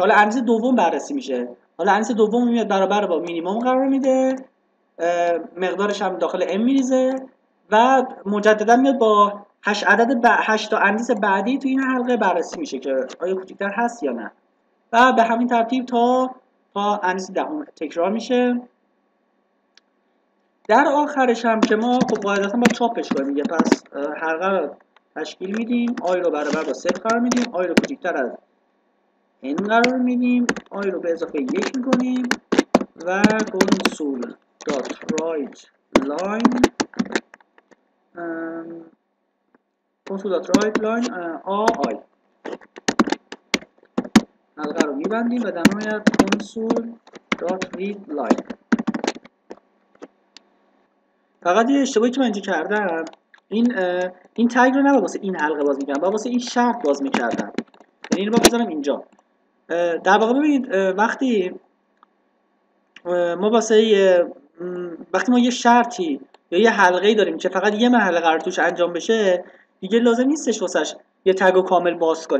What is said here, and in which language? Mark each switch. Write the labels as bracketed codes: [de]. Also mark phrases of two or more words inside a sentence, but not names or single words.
[fa] حالا اندیسه دوم بررسی میشه. حالا اندیسه دوم میاد برابر با مینیمم قرار میده، مقدارش هم داخل ام میریزه و مجددا میاد با 8 تا اندیسه بعدی تو این حلقه بررسی میشه که آیا کوچکتر هست یا نه، و به همین ترتیب تا اندیسه دهم تکرار میشه. در آخرش هم که ما خب قاعدتا باید چاپش کنیم دیگه، پس حلقه رو تشکیل میدیم، آی رو برابر با 0 قرار میدیم، آی رو کوچکتر از n قرار میدیم، آی رو به اضافه 1 میکنیم و [en] console dot write line [fa] آی حلقه رو میبندیم و در نهایت [en] console dot read line. [fa] فقط یه اشتباهی که من اینجا کردم، این تگ رو نباید واسه این حلقه باز میکردم، باید واسه این شرط باز میکردم، یعنی اینو باید بذارم اینجا. در واقع ببینید وقتی ما یه شرطی یا یه حلقه‌ای داریم که فقط یه مرحله قرار توش انجام بشه، دیگه لازم نیستش واسش یه تگ کامل باز کنیم.